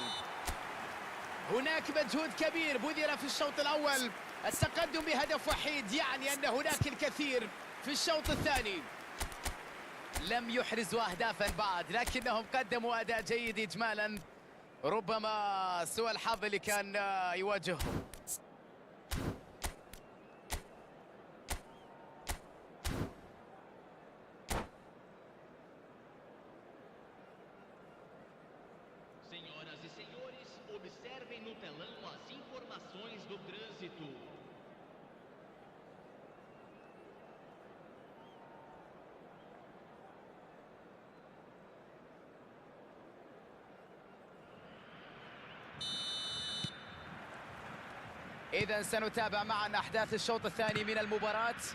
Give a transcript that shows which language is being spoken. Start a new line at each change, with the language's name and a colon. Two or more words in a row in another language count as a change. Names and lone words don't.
Arabic: هناك مجهود كبير بذل في الشوط الأول، التقدم بهدف وحيد يعني أن هناك الكثير في الشوط الثاني. لم يحرزوا أهدافا بعد لكنهم قدموا أداء جيد إجمالا، ربما سوء الحظ اللي كان يواجههم.
Portuguese: Senhoras e senhores, observem no telão as informações do trânsito.
Arabic: إذا سنتابع معا أحداث الشوط الثاني من المباراة.